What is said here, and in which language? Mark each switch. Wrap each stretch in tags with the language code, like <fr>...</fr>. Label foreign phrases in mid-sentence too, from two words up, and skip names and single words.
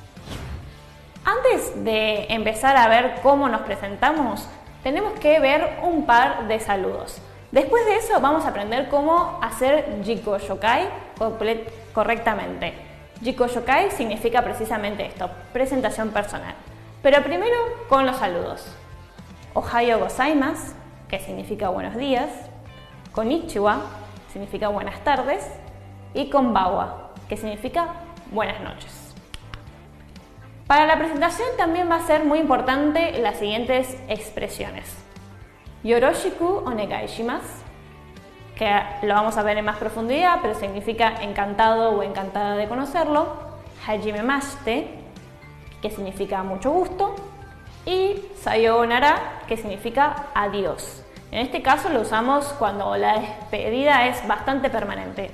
<es>Antes de empezar a ver cómo nos presentamos, tenemos que ver un par de saludos. Después de eso vamos a aprender cómo hacer</es> <ja>自己紹介</ja> <es>correctamente.</es> <ja>自己紹介</ja> <es>significa precisamente esto, presentación personal. Pero primero con los saludos.</es> <ja>おはようございます,</ja> <es>que significa buenos días. Konnichiwa, significa buenas tardes. Y konbanwa, que significa buenas noches. Para la presentación también va a ser muy importante las siguientes expresiones.</es> <ja>よろしくお願いします,</ja> <es>que lo vamos a ver en más profundidad, pero significa encantado o encantada de conocerlo. Hajimemashite, que significa mucho gusto. Y sayonara, que significa adiós. En este caso lo usamos cuando la despedida es bastante permanente.</es>